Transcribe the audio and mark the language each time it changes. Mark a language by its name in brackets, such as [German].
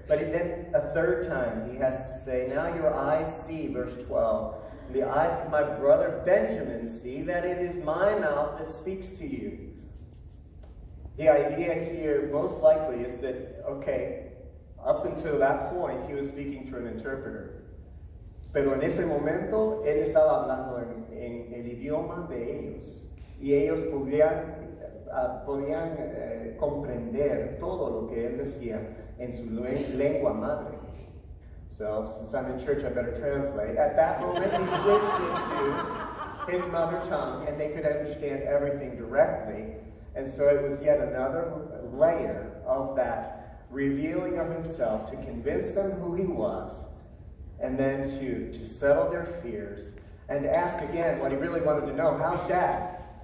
[English] But then a third time he has to say, now your eyes see, verse 12, the eyes of my brother Benjamin see that it is my mouth that speaks to you. The idea here most likely is that, okay, up until that point he was speaking through an interpreter. [Spanish] Pero en ese momento él estaba hablando en el idioma de ellos. Y ellos podían comprender todo lo que él decía en su lengua madre. [English] So, since I'm in church, I better translate. At that moment, he switched into his mother tongue, and they could understand everything directly. And so it was yet another layer of that revealing of himself to convince them who he was, and then to settle their fears, and ask again what he really wanted to know. How's Dad?